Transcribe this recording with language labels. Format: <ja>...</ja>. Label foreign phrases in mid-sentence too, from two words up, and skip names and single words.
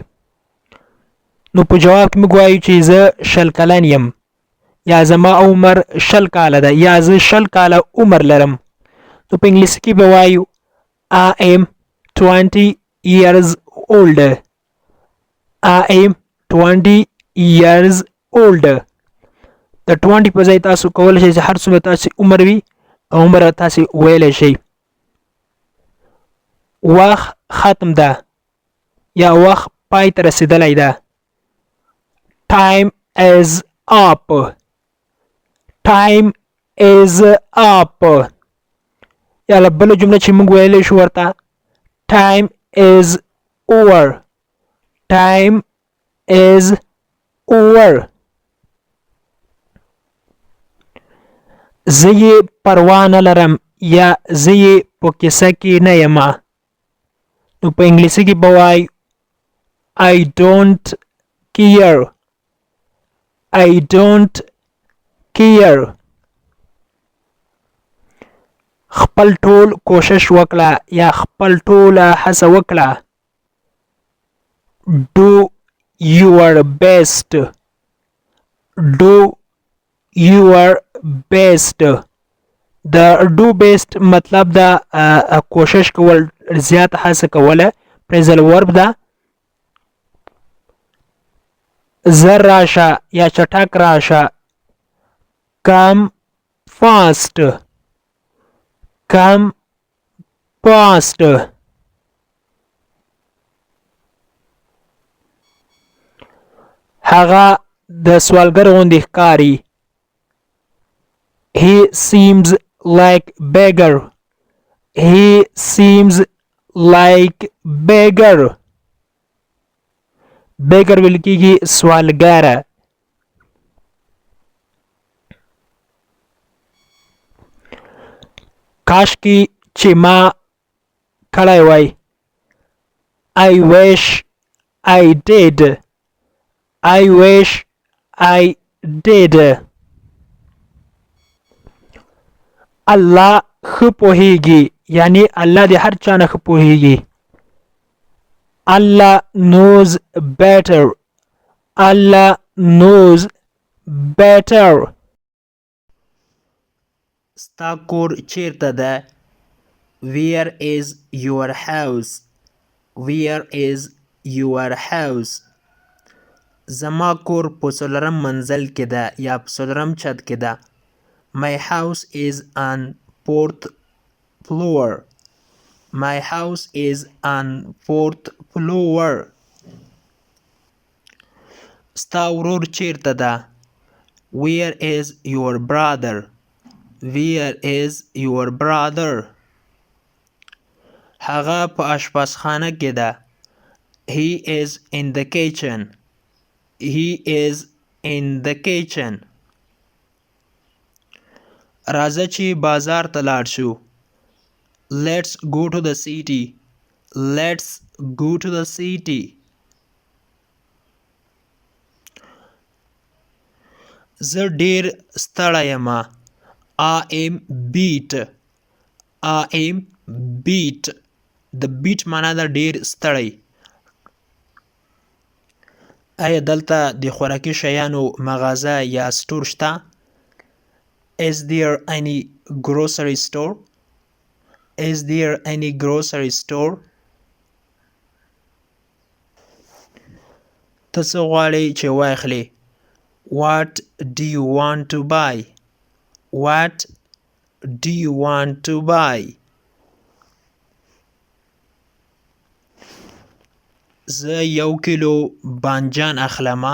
<ps>نو په جواب کې موږ وایو چې زه 20 کلن یم یا زما عمر 20 کاله ده یا زه 20 کاله عمر لرم. نو په انګلیسي کې به وایو</ps> <en>I am 20 years old. I am 20 years old.</en> <ps>د 20 په ځای تاسو کولی شئ چې هر څومره تاسو عمر وي عمر تاسو ویلی شئ. وخت ختم ده یا وخت پای ته رسیدلی ده.</ps> <en>Time is up. Time is up.</en> <ps>یا بله جمله چې موږ ویلی شو ورته</ps> <en>Time is over. Time is over.</en> <ps>زه یې پروا نه لرم یا زه یې په کیسه کې نه یم. نو په انګلیسي کې به وایي</ps> <en>I don't care. I don't care.</en> <ps>خپل ټول کوشش وکړه یا خپل ټوله هڅه وکړه.</ps> <en>Do your best. Do your best.</en> <ps>د</ps> <en>do best</en> <ps>مطلب دا کوشش کول، زیات هڅه کوله.</ps> <en>phrasal verb</en> <ps>ده. زر راشه یا چټک راشه.</ps> <en>Come fast. Come fast.</en> <ps>هغه د سوالګر غوندې ښکاري.</ps> <en>He seems like beggar. He seems like beggar.</en> <ps>beggar ویل کېږي سوالګر. کاشکې چې ما کړی وای.</ps> <en>I wish I did. I wish I did.</en> <ps>الله ښه پوهیږي یعنی الله د هر چا نه ښه پوهیږي.</ps> <en>Allah knows better. Allah knows better.</en> <ps>ستا کور چیرته ده؟</ps> <en>Where is your house? Where is your house?</en> <ps>زما کور په څلورم منزل کې ده یا په څلورم چت کې ده.</ps> <en>My house is on 4th floor. My house is on 4th floor.</en> <ps>ستا ورور چیرته ده؟</ps> <en>Where is your brother? Where is your brother?</en> <ps>هغه په اشپزخانه کې ده.</ps> <en>He is in the kitchen. He is in the kitchen.</en> <ps>راځه چې بازار ته لاړ شو.</ps> <en>Let's go to the city. Let's go to the city.</en> <ps>زه ډیر ستړی یم.</ps> <en>I am beat. I am beat.</en> <ps>د beat معنا ده ډیر ستړی. آیا دلته د خوراکي شیانو مغازه یا سټور شته؟</ps> <en>Is there any grocery store? Is there any grocery store?</en> <ps>ته څه غواړې چې واخلې؟</ps> <en>What do you want to buy? What do you want to buy?</en> <ps>زه 1 کیلو بانجان اخلمه.</ps>